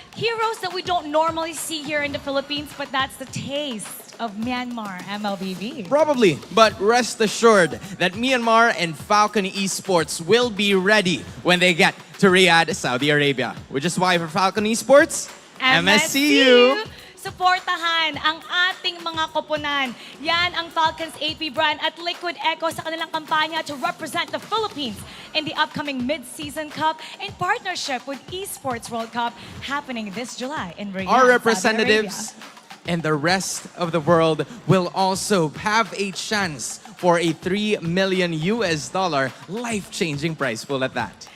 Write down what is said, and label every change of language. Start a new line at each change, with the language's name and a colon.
English: Heroes that we don't normally see here in the Philippines, but that's the taste of Myanmar MLBB. Probably, but rest assured that Myanmar and Falcon Esports will be ready when they get to Riyadh, Saudi Arabia. Which is why for Falcon Esports, MSCU!
Filipino: Suportahan ang ating mga koponan.
English: Yan ang Falcons AP.Bren at Liquid Echo sa kanilang kampanya to represent the Philippines in the upcoming Mid-Season Cup in partnership with Esports World Cup happening this July in Riyadh, Our Saudi representatives and the rest of the world will also have a chance for a $3 million life-changing prize pool at that.